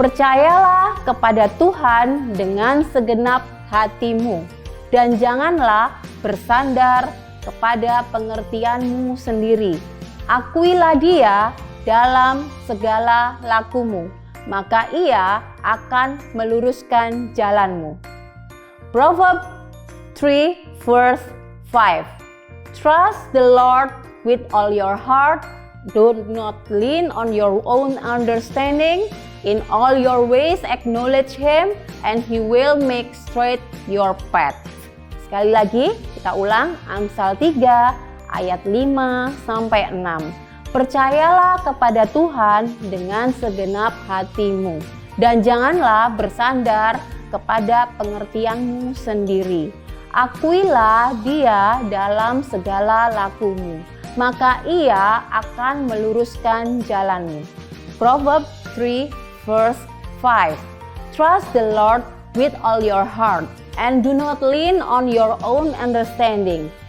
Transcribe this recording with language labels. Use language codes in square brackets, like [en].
[id] Percayalah kepada Tuhan dengan segenap hatimu, dan janganlah bersandar kepada pengertianmu sendiri. Akuilah Dia dalam segala lakumu, maka Ia akan meluruskan jalanmu. [en] Proverbs 3 verse 5. Trust the Lord with all your heart. Do not lean on your own understanding. In all your ways acknowledge Him, and He will make straight your path. [id] Sekali lagi kita ulang, Amsal 3 ayat 5 sampai 6. Percayalah kepada Tuhan dengan segenap hatimu, dan janganlah bersandar kepada pengertianmu sendiri. Akuilah Dia dalam segala lakumu, maka Ia akan meluruskan jalanmu. [en] Proverbs 3 verse 5. Trust the Lord with all your heart, and do not lean on your own understanding.